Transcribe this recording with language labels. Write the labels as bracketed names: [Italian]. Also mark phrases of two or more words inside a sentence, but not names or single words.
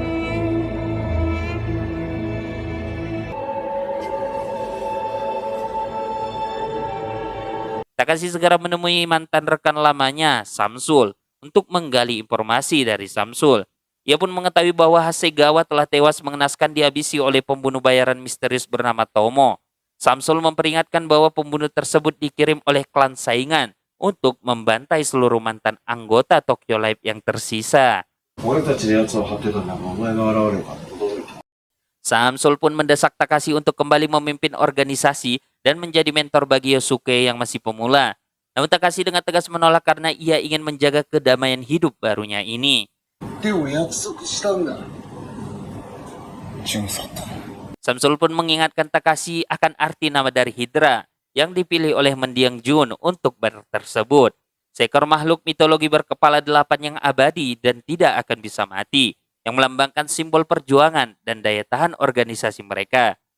[Indonesian] Takashi segera menemui mantan rekan lamanya, Samsul, untuk menggali informasi dari Samsul. Ia pun mengetahui bahwa Hasegawa telah tewas mengenaskan dihabisi oleh pembunuh bayaran misterius bernama Tomo. Samsul memperingatkan bahwa pembunuh tersebut dikirim oleh klan saingan untuk membantai seluruh mantan anggota Tokyo Life yang tersisa. [Japanese] 俺たちで奴を張ってたんだが、お前が現れるから驚いた。 [Indonesian] Samsul pun mendesak Takashi untuk kembali memimpin organisasi dan menjadi mentor bagi Yosuke yang masih pemula. Namun Takashi dengan tegas menolak karena ia ingin menjaga kedamaian hidup barunya ini. [Japanese] でも約束したんだ。巡査と。 [Indonesian] Samsul pun mengingatkan Takashi akan arti nama dari Hydra yang dipilih oleh mendiang Jun untuk bar tersebut. Seekor makhluk mitologi berkepala 8 yang abadi dan tidak akan bisa mati, yang melambangkan simbol perjuangan dan daya tahan organisasi mereka.